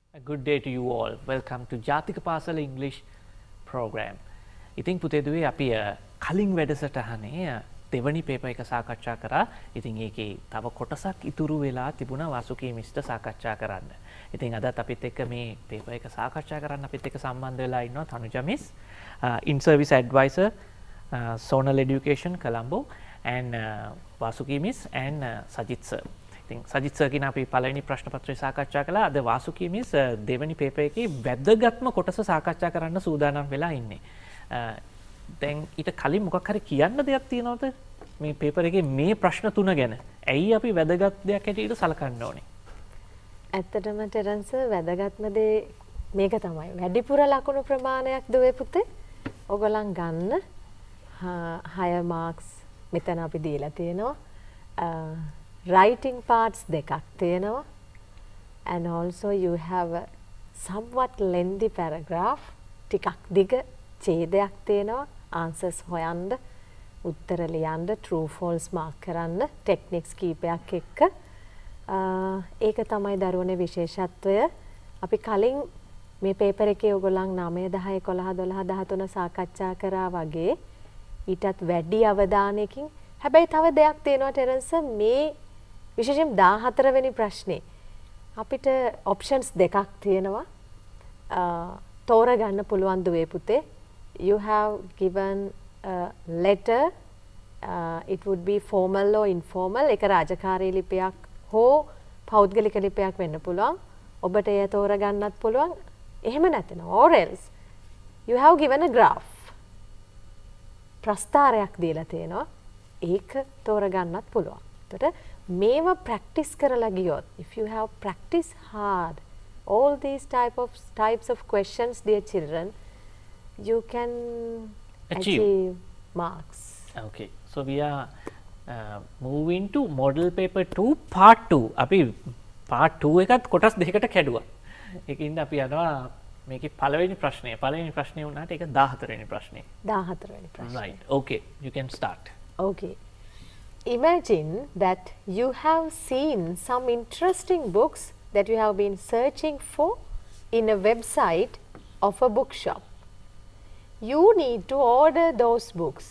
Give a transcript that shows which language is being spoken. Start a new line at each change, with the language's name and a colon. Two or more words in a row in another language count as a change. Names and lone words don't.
English: Good day to you all. Welcome to Jatika Pasala English program.
Sinhala: ඉතින් පුතේ දුවේ අපි කලින් වැඩසටහනේ දෙවනි පේපර් එක සාකච්ඡා කරා. ඉතින් ඒකේ තව කොටසක් ඉතුරු වෙලා තිබුණා වාසුකී මිස්ට සාකච්ඡා කරන්න. ඉතින් අදත් අපිත් එක්ක මේ පේපර් එක සාකච්ඡා කරන්න අපිත් එක්ක සම්බන්ධ වෙලා ඉන්නවා තනුජා මිස්,
English: in service advisor, Sonal Education Colombo, and Vasuki miss and Sajit sir.
Sinhala: සජිත් සර් කියන අපි පළවෙනි ප්‍රශ්න පත්‍රය සාකච්ඡා කළා. අද වාසුකී මිස් දෙවෙනි පේපර් එකේ වැදගත්ම කොටස සාකච්ඡා කරන්න සූදානම් වෙලා ඉන්නේ. දැන් ඊට කලින් මොකක් හරි කියන්න දෙයක් තියෙනවද මේ පේපර් එකේ මේ ප්‍රශ්න තුන ගැන? ඇයි අපි වැදගත් දෙයක් හැටියට සලකන්න ඕනේ? ඇත්තටම ටෙරන්ස් වැදගත්ම දේ මේක තමයි. වැඩිපුර ලකුණු ප්‍රමාණයක් දුවේ පුතේ. ඔයගොල්ලන් ගන්න 6 මාක්ස් මෙතන අපි දීලා තියෙනවා.
English: Writing parts
Sinhala: දෙකක් තියෙනවා,
English: and also you have a somewhat lengthy paragraph,
Sinhala: ටිකක් දිග ඡේදයක් තියෙනවා, answers හොයන්න, උත්තර ලියන්න,
English: true false mark
Sinhala: කරන්න, techniques කීපයක් එක්ක. ඒක තමයි දරුවනේ විශේෂත්වය. අපි කලින් මේ පේපර් එකේ ඔයගොල්ලන් 9 10 11 12 13 සාකච්ඡා කරා වගේ ඊටත් වැඩි අවධානයකින්. හැබැයි තව දෙයක් තියෙනවා ටෙරන්ස්, මේ විශේෂයෙන් 14 වෙනි ප්‍රශ්නේ අපිට ඔප්ෂන්ස් දෙකක් තියෙනවා. තෝරගන්න පුළුවන් දුවේ පුතේ.
English: You have given a letter, it would be formal or informal.
Sinhala: ඒක රාජකාරී ලිපියක් හෝ පෞද්ගලික ලිපියක් වෙන්න පුළුවන්. ඔබට එය තෝරගන්නත් පුළුවන්. එහෙම නැත්නම්
English: or else you have given a graph.
Sinhala: ප්‍රස්තාරයක් දීලා තියෙනවා. ඒක තෝරගන්නත් පුළුවන්. එතකොට මේවා ප්‍රැක්ටිස් කරලා ගියොත්,
English: if you have practiced hard all these types of questions, dear children, you can achieve marks. Okay, so we are moving to model paper 2 part 2.
Sinhala: අපි part 2 එකත් කොටස් දෙකකට කැඩුවා. ඒකින්ද අපි යනවා මේකේ පළවෙනි ප්‍රශ්නය. පළවෙනි ප්‍රශ්නේ වුණාට ඒක 14 වෙනි ප්‍රශ්නේ. 14 වෙනි ප්‍රශ්නේ.
English: Right. Okay, you can start. Okay. Imagine that you have seen some interesting books that you have been searching for in a website of a bookshop. You need to order those books.